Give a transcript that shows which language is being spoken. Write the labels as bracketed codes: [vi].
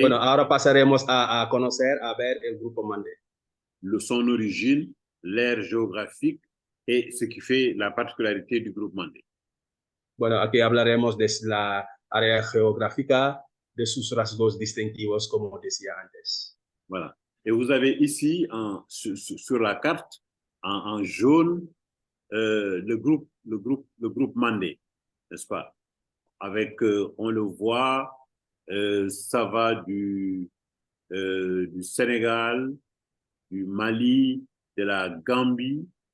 [es] Bueno, ahora pasaremos a conocer, a ver el grupo Mandé. [fr] Son origine, l'ère géographique et ce qui fait la particularité du groupe Mandé. [es] Bueno, aquí hablaremos de la área geográfica, de sus rasgos distintivos, como decía antes. [fr] Voilà. Et vous avez ici, sur la carte, en jaune, le groupe Mandé, n'est-ce pas? Avec, on le voit, ça va du Sénégal, du Mali, de la Gambie.